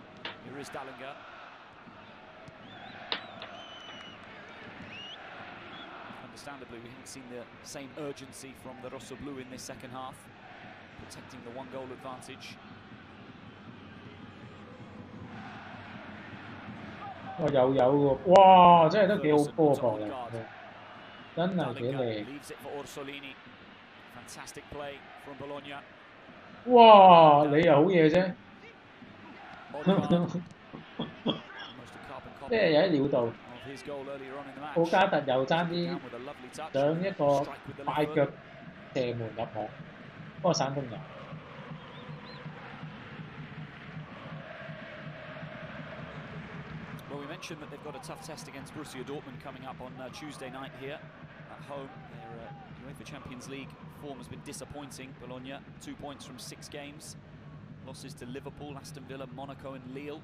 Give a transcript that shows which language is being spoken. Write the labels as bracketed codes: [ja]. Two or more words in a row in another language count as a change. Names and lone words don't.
[en] Here is Dallinger. Understandably, we haven't seen the same urgency from the Rosso Blu in this second half, protecting the 1-goal advantage. [yue] 哇，又有喎！哇，真係都幾好波博嚟，真係幾靚。 [en] Fantastic play from Bologna. [yue] 哇，你又好嘢啫！即係有啲料到。奧加特又爭啲想一個快腳射門入網，不過散通入。 [en] Well, we mentioned that they've got a tough test against Borussia Dortmund coming up on Tuesday night here at home. Their UEFA Champions League form has been disappointing. Bologna, 2 points from 6 games. Losses to Liverpool, Aston Villa, Monaco and Lille.